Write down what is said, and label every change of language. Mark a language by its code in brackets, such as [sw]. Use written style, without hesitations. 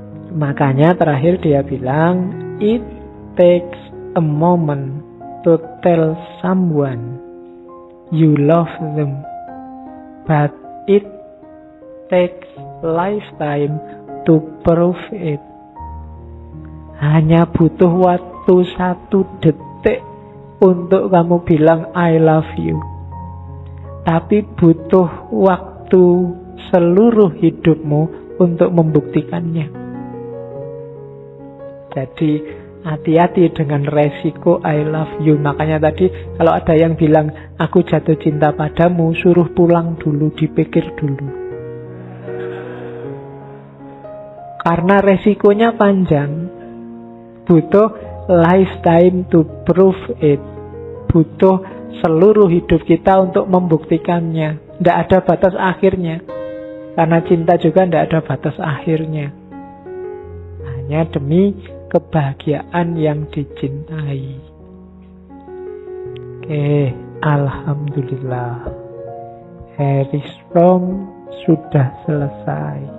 [id] Makanya terakhir dia bilang, [en] it takes a moment to tell someone you love them, but it takes lifetime to prove it. [id] Hanya butuh waktu 1 detik untuk kamu bilang [en] I love you, [id] tapi butuh waktu seluruh hidupmu untuk membuktikannya. Jadi hati-hati dengan resiko [en] I love you. [id] Makanya tadi kalau ada yang bilang aku jatuh cinta padamu, suruh pulang dulu, dipikir dulu. Karena resikonya panjang. Butuh [en] lifetime to prove it. Butuh [id] seluruh hidup kita untuk membuktikannya. Tidak ada batas akhirnya. Karena cinta juga tidak ada batas akhirnya. Hanya demi kebahagiaan yang dicintai. Oke, alhamdulillah. Harris Fromm sudah selesai.